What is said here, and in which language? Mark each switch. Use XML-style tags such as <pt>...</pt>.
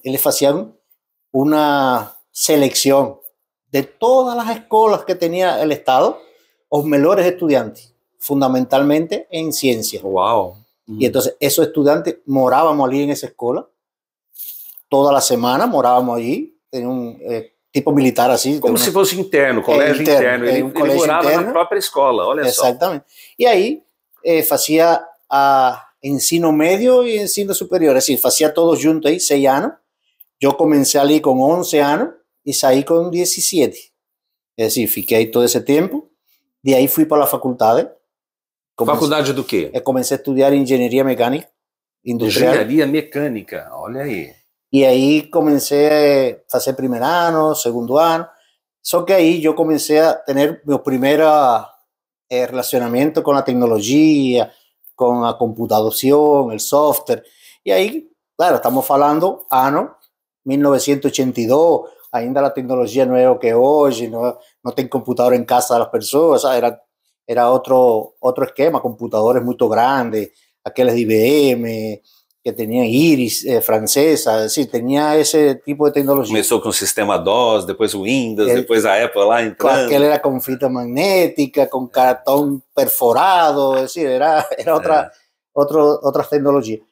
<es>Ellos hacían una selección de todas las escuelas que tenía el Estado, los mejores estudiantes, fundamentalmente en ciencias. ¡Wow! Y entonces, esos estudiantes morábamos allí en esa escuela. Toda la semana morábamos allí, en un tipo militar así.</es> <pt>Como se fosse interno, colégio interno. Ele morava interno, na própria escola, olha só.</pt> <es>Exactamente. Y ahí hacía ensino medio y ensino superior, es decir, hacía todos juntos ahí, 6 años. Yo comencé allí con 11 años y salí con 17. Es decir, fiquei ahí todo ese tiempo. De ahí fui para la faculdade.</es> <pt>Faculdade do quê? Comecei a estudiar engenharia mecânica industrial. Engenharia mecânica, olha aí. E aí comecei a fazer primeiro ano, segundo ano. Só que aí eu comecei a ter meu primeiro relacionamento com a tecnologia,</pt> <es>con la computación, el software. Y ahí, claro, estamos hablando año 1982, ainda la tecnología no es lo que hoy, no tiene computador en casa de las personas, era otro esquema, computadores muy grandes, aquellos de IBM, que tenían Iris francesa, es decir, tenía ese tipo de tecnología.</es> <pt>Começou com o sistema DOS, depois o Windows, depois a Apple lá entrando.</pt> <es>Aquel era con fita magnética, con cartón perforado, es decir, era otra tecnología.</es>